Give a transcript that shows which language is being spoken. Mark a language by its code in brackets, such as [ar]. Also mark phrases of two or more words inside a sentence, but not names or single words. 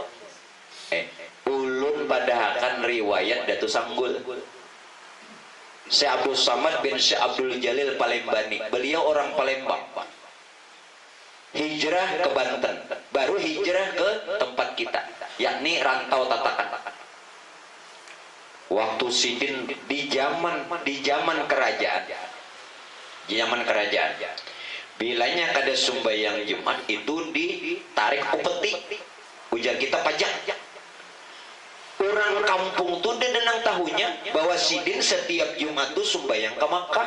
[bjn] Ulun pada akan riwayat Datu Sanggul. Syekh Abdul Samad bin Syekh Abdul Jalil Palembani. [id] Beliau orang Palembang. Hijrah ke Banten, baru hijrah ke tempat kita, yakni rantau Tatakan. [bjn] Waktu sidin di zaman kerajaan, bilanya kada sembahyang Jumat itu ditarik upeti, ujar kita pajak. Orang kampung tuh denang tahunya bahwa sidin setiap Jumat tuh sembahyang ke Makkah.